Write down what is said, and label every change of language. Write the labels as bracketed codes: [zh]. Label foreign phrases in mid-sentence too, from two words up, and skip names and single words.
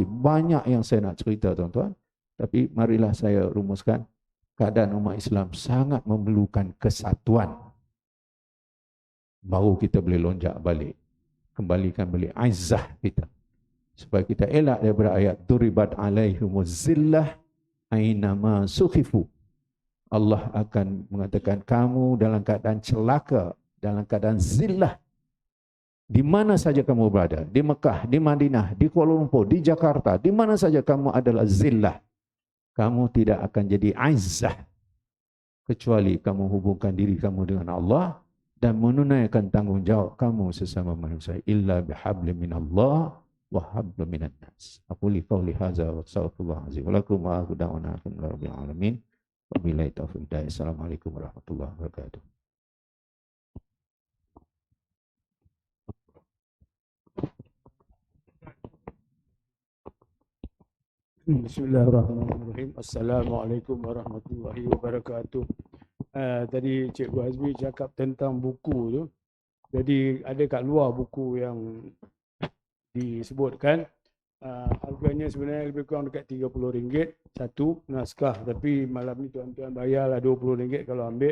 [ms] Banyak yang saya nak cerita tuan-tuan. Tapi marilah saya rumuskan, keadaan umat Islam sangat memerlukan kesatuan. Baru kita boleh lonjak balik, kembalikan balik aizah kita. Supaya kita elak daripada ayat [ar] ضربت عليهم الذلة أينما ثقفوا. [ms] Allah akan mengatakan kamu dalam keadaan celaka, dalam keadaan zillah. Di mana saja kamu berada, di Mekah, di Madinah, di Kuala Lumpur, di Jakarta, di mana saja kamu adalah zillah. Kamu tidak akan jadi aizah kecuali kamu hubungkan diri kamu dengan Allah dan menunaikan tanggungjawab kamu sesama manusia. [ar] إلا بحبل من الله وحبل من الناس. أقول قولي هذا وأستغفر الله العظيم ولكم وآخر دعوانا رب العالمين. وبالله التوفيق. السلام عليكم ورحمة الله وبركاته. بسم الله الرحمن الرحيم. السلام عليكم ورحمة الله وبركاته. [ms] Tadi Cikgu Azmi cakap tentang buku tu. Jadi ada kat luar buku yang disebutkan. Harganya sebenarnya lebih kurang dekat RM30 satu naskah. Tapi malam ni tuan-tuan bayarlah RM20 kalau ambil.